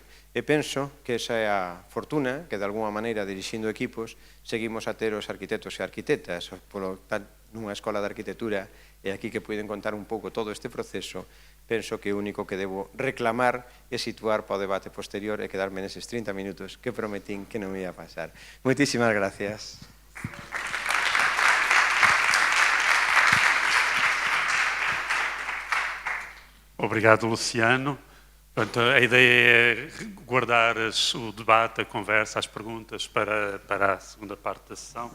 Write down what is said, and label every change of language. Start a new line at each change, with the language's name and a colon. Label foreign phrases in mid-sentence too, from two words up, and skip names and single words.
Galician: E penso que esa é a fortuna que, de alguma maneira, dirixindo equipos, seguimos a ter os arquitectos e arquitectas, polo tal, nunha escola de arquitectura, e aquí que poden contar un pouco todo este proceso. Penso que o único que debo reclamar é situar para o debate posterior e quedarme neses 30 minutos que prometín que non me ia pasar. Moitísimas gracias.
Portuguese: Obrigado, Luciano. Portanto, a ideia é guardar o debate, a conversa, as perguntas para a segunda parte da sessão.